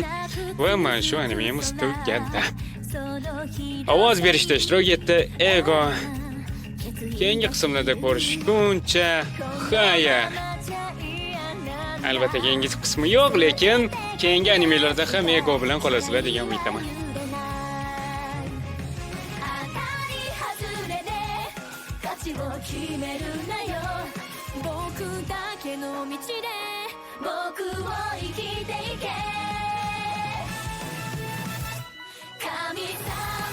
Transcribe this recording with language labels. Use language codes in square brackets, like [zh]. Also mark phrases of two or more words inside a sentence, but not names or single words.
[uz] Va mana shu animemiz tugadi. Ovoz berishda ishtirok etdi Ego. Keyingi qismlarda ko'rishguncha xayr. Albatta keyingi qismi yo'q, lekin keyingi animelarda ham Ego bilan qolasizlar degan umiddaman. [ja] 決めるなよ僕だけの道で僕を生きていけ神様